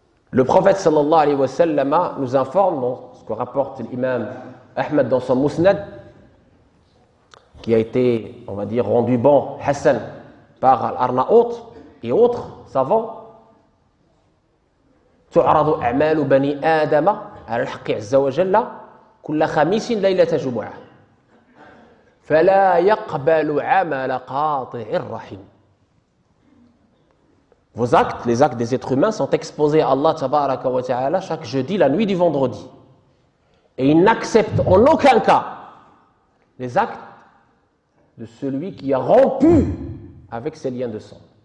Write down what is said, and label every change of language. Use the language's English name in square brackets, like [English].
[French] Le prophète sallallahu alayhi wa sallam nous informe, dans ce que rapporte l'imam Ahmed dans son Musnad, qui a été, on va dire, rendu bon, Hassan, par Al-Arnaout et autres savants. [Arabic] تعرض أعمال بني آدم على الحق عز وجل كل خميس ليلة جمعة فلا يقبل عمل قاطع الرحم. [French] Vos actes, les actes des êtres humains, sont exposés à Allah tabaraka wa ta'ala chaque jeudi, la nuit du vendredi. Et il n'accepte en aucun cas les actes de celui qui a rompu avec ses liens de sang.